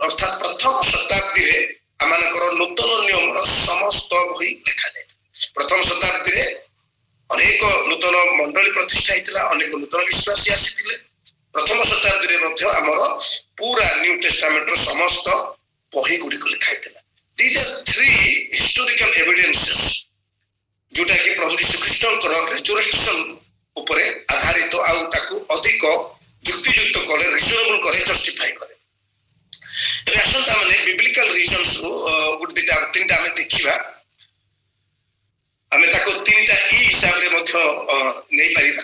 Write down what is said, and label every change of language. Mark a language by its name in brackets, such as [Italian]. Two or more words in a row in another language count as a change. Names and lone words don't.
[Odia] ଅର୍ଥାତ୍ ପ୍ରଥମ ଶତାବ୍ଦୀରେ ଆମମାନଙ୍କର ନୂତନ ନିୟମର ସମସ୍ତ ବହି ଲେଖାଯାଇଥିଲା। ପ୍ରଥମ ଶତାବ୍ଦୀରେ ଅନେକ ନୂତନ ମଣ୍ଡଳୀ ପ୍ରତିଷ୍ଠା ହେଇଥିଲା, ଅନେକ ନୂତନ ବିଶ୍ୱାସୀ ଆସିଥିଲେ। ପ୍ରଥମ ଶତାବ୍ଦୀରେ ମଧ୍ୟ ଆମର ପୁରା [English] New Testamentର [Odia] ସମସ୍ତ ବହି ଗୁଡ଼ିକ ଲେଖା ହେଇଥିଲା। [English] These are 3 historical evidences [Odia] ଯୋଉଟା କି ପ୍ରଭୁ ଶ୍ରୀକୃଷ୍ଣଙ୍କର ରେଜୁରେକ୍ସନ ଉପରେ ଆଧାରିତ, ଆଉ ତାକୁ ଅଧିକ ଯୁକ୍ତିଯୁକ୍ତ କରେ, ରିଜନେବଲ କରେ, ଜଷ୍ଟିଫାଇ କରେ। ଏବେ ଆସନ୍ତା ମାନେ [English] biblical reasons [Odia] ଗୋଟେ 3ଟା ଆମେ ଦେଖିବା। ଆମେ ତାକୁ 3ଟା ଇ ହିସାବରେ ମଧ୍ୟ ନେଇପାରିବା।